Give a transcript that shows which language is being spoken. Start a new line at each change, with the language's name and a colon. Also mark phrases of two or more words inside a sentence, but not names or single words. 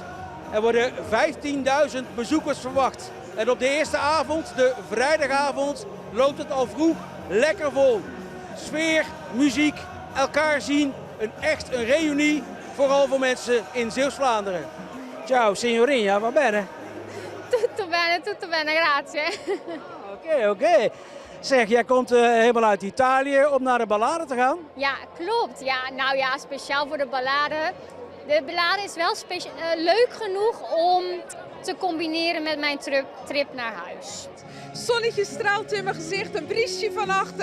Dutch: Er worden 15.000 bezoekers verwacht. En op de eerste avond, de vrijdagavond, loopt het al vroeg lekker vol. Sfeer, muziek, elkaar zien, een reunie, vooral voor mensen in Zeeuws-Vlaanderen.
Italian: Ciao, signorina, va bene? Tutto bene, grazie.
Dutch: Oké. Zeg, jij komt helemaal uit Italië om naar de Ballade te gaan? Ja, klopt. Ja, nou ja, speciaal voor de Ballade. De Ballade is wel leuk genoeg om te combineren met mijn trip naar huis. Zonnetje straalt in mijn gezicht, een briesje van achter.